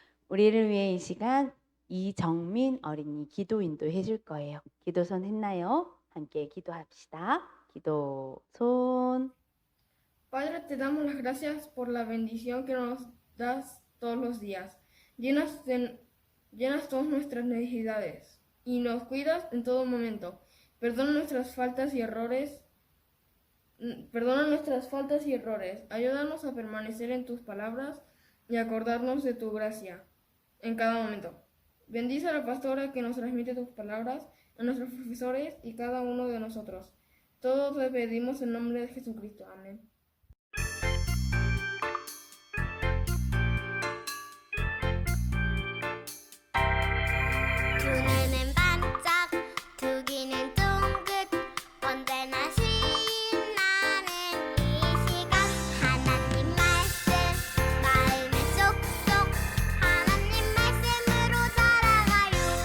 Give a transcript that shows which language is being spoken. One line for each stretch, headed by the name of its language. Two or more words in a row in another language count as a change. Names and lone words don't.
Korean: 우리를 위해 이 시간 이정민 어린이 기도 인도해 줄 거예요. 기도손 했나요? 함께 기도합시다. 기도손.
Spanish: Padre, te damos las gracias por la bendición que nos das todos los días. Llenas todas nuestras necesidades y nos cuidas en todo momento. Perdona nuestras faltas y errores. Perdona nuestras faltas y errores. Ayúdanos a permanecer en tus palabras y acordarnos de tu gracia en cada momento. Bendice a la pastora que nos transmite tus palabras, a nuestros profesores y cada uno de nosotros. Todo te pedimos en nombre de Jesucristo. Amén.
Korean: 눈에는 반짝 두 귀는 쫑긋 언제나 신나는 이 시간 하나님 말씀 마음에 쏙쏙 하나님 말씀으로 살아가요